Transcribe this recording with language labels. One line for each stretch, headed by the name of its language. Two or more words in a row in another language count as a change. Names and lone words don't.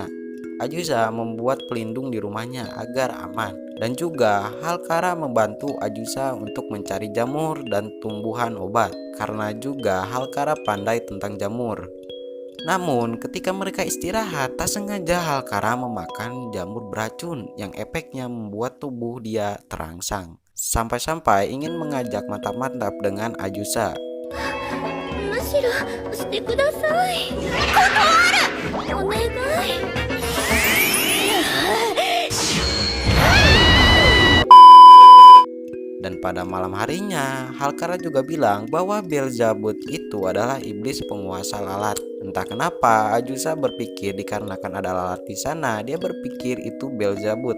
Indonesian: Ajusa membuat pelindung di rumahnya agar aman, dan juga Halkara membantu Ajusa untuk mencari jamur dan tumbuhan obat, karena juga Halkara pandai tentang jamur. Namun ketika mereka istirahat, tak sengaja Halkara memakan jamur beracun yang efeknya membuat tubuh dia terangsang. Sampai-sampai ingin mengajak mantap-mantap dengan Ajusa.
Japanese: むしろしてください。断る。お願い。
Indonesian: Dan pada malam harinya, Halkara juga bilang bahwa Belzabut itu adalah iblis penguasa lalat. Entah kenapa Ajusa berpikir dikarenakan ada lalat di sana, dia berpikir itu Belzabut.